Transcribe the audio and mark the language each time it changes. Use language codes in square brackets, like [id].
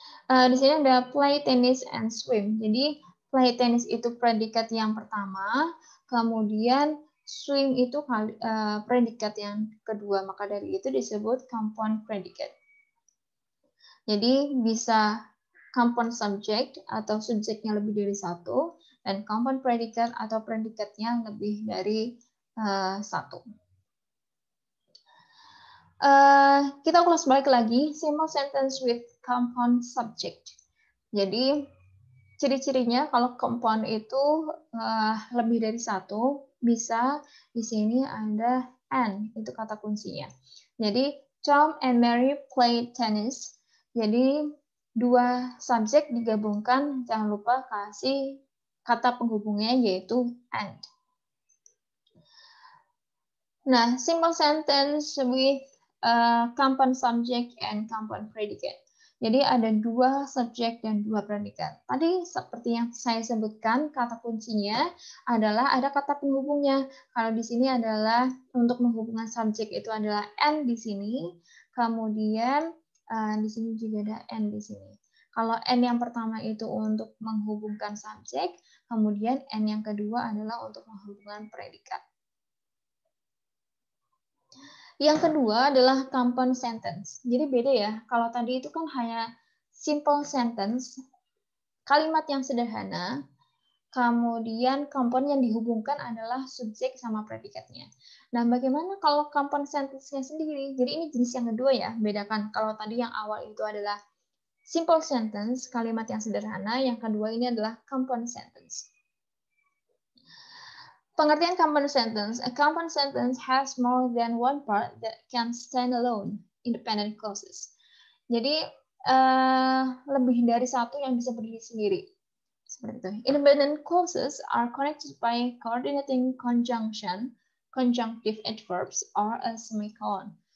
[id] Di sini ada [en] play, tennis, and swim. [id] Jadi play, tennis itu predikat yang pertama, kemudian swim itu predikat yang kedua, maka dari itu disebut compound predicate. Jadi bisa compound subject atau subjeknya lebih dari satu, dan compound predicate atau predikatnya lebih dari satu. Kita ulas balik lagi, [en] simple sentence with compound subject. [id] Jadi ciri-cirinya kalau compound itu lebih dari satu, bisa di sini ada and, itu kata kuncinya. Jadi [en] Tom and Mary play tennis. [id] Jadi 2 subjek digabungkan, jangan lupa kasih kata penghubungnya yaitu and. [en] Nah, simple sentence with compound subject and compound predicate. [id] Jadi ada 2 subjek dan 2 predikat. Tadi seperti yang saya sebutkan, kata kuncinya adalah ada kata penghubungnya. Kalau di sini adalah untuk menghubungkan subjek itu adalah and di sini, kemudian di sini juga ada and di sini. Kalau and yang pertama itu untuk menghubungkan subjek, kemudian and yang kedua adalah untuk menghubungkan predikat. Yang kedua adalah compound sentence. Jadi beda ya, kalau tadi itu kan hanya simple sentence, kalimat yang sederhana, kemudian compound yang dihubungkan adalah subjek sama predikatnya. Nah, bagaimana kalau compound sentence-nya sendiri? Jadi ini jenis yang kedua ya, bedakan. Kalau tadi yang awal itu adalah simple sentence, kalimat yang sederhana, yang kedua ini adalah compound sentence. Pengertian [en] compound sentence. A compound sentence has more than one part that can stand alone, independent clauses. [id] Jadi lebih dari satu yang bisa berdiri sendiri. Seperti itu. [en] Independent clauses are connected by coordinating conjunction, conjunctive adverbs, or a semicolon.